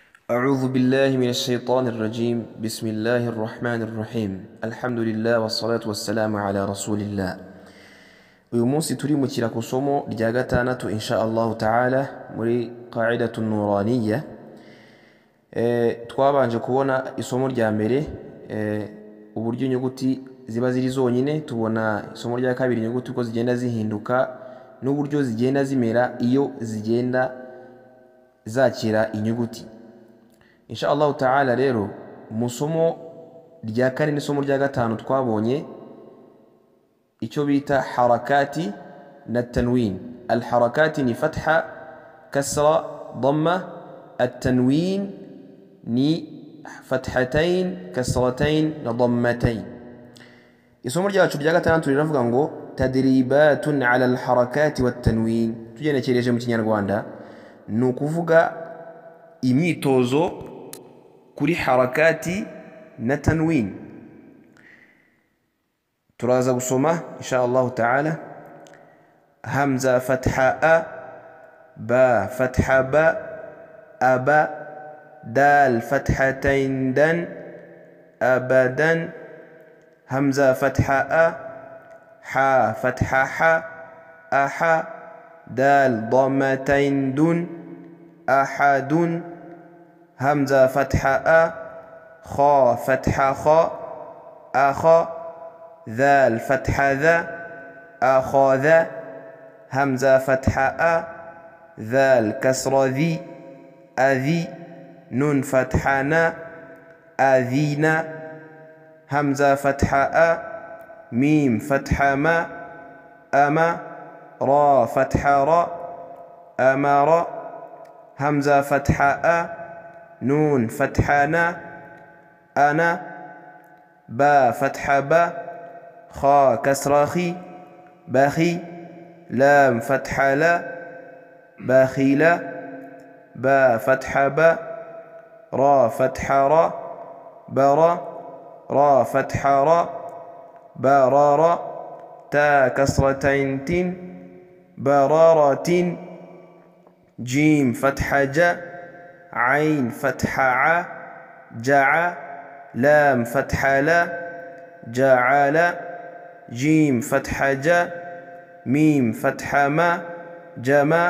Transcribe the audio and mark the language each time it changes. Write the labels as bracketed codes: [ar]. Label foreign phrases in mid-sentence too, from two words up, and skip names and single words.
[ar] أعوذ بالله من الشيطان الرجيم بسم الله الرحمن الرحيم الحمد لله والصلاة والسلام على رسول الله. [rw] uyu munsi turimukira ku somo rya gatandatu [ar] إن شاء الله تعالى [rw] muri qa'idatu nuraniya. Twabanje kubona isomo rya mbere uburyo inyuguti ziba ziri zonyine, tubona isomo rya kabiri inyuguti uko zigenda zihinduka n'uburyo zigenda zimera iyo zigenda zakira inyuguti. [ar] إن شاء الله تعالى [rw] rero musomo rya kane n'isomo rya gatanu twabonye icyo bita harakati na tanwin. Al-harakati ni fatha, kasra, dhamma. At-tanwin ni fathatayn, kasratayn na dhammatayn. Isomo ryacu rya gatandatu riravuga ngo [ar] تدريبات على الحركات والتنوين. [rw] Tugenekereje mu Kinyarwanda ni ukuvuga imyitozo kuri harakati na tanwin. turaza gusoma [ar] إن شاء الله تعالى. همزة فتحة أ، با فتحة با، أبا، دال فتحتين دن، أبدا. همزة فتحة أ، حا فتحة حا، أحا، دال ضمتين دن، أحدٌ. همزة فتحة أ، خا فتحة خا، أخا. ذال فتحة ذا، أخاذ. همزة فتحة أ، ذال كسر ذي، أذي. نون فتحة نا، أذينا. همزة فتحة أ، ميم فتحة ما، أما. را فتحة را، أمر. همزة فتحة أ، نون فتحنا، أنا. با فتح با، خا كسر خي، بخي. لام فتح لا، بخيلا. با فتح با، را فتح را، برا. را فتح را، برارا. تا كسرتين تن، برارة. جيم فتح جا، عين فتح ع، جع. لام فتح لا، جعل. جيم فتح جا، ميم فتح ما، جمع.